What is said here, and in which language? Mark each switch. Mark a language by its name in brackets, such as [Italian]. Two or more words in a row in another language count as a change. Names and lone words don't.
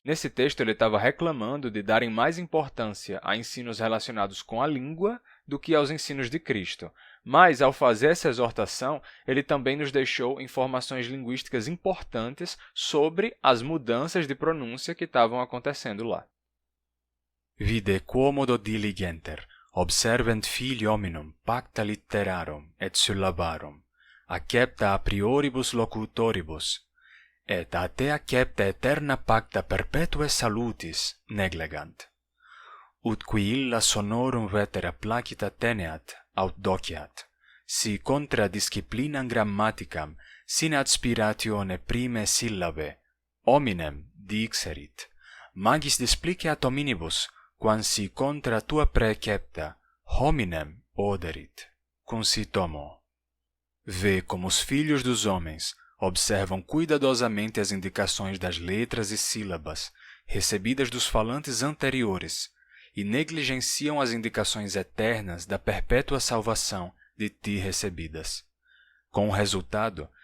[Portuguese] Nesse texto, ele estava reclamando de darem mais importância a ensinos relacionados com a língua do que aos ensinos de Cristo. Mas, ao fazer essa exortação, ele também nos deixou informações linguísticas importantes sobre as mudanças de pronúncia que estavam acontecendo lá. [Latin] Vide quomodo diligenter, observent filii hominum pacta litterarum et syllabarum, accepta a prioribus locutoribus, et a te accepta aeterna pacta perpetue salutis neglegant. Ut qui illa sonorum vetera placita teneat, aut dociat, si contra disciplinam grammaticam sine aspiratione prime syllabe, hominem dixerit, magis displiciat hominibus, quam si contra tua precepta, hominem oderit. Concitomo. [Portuguese] Vê como os filhos dos homens observam cuidadosamente as indicações das letras e sílabas recebidas dos falantes anteriores e negligenciam as indicações eternas da perpétua salvação de ti recebidas, com o resultado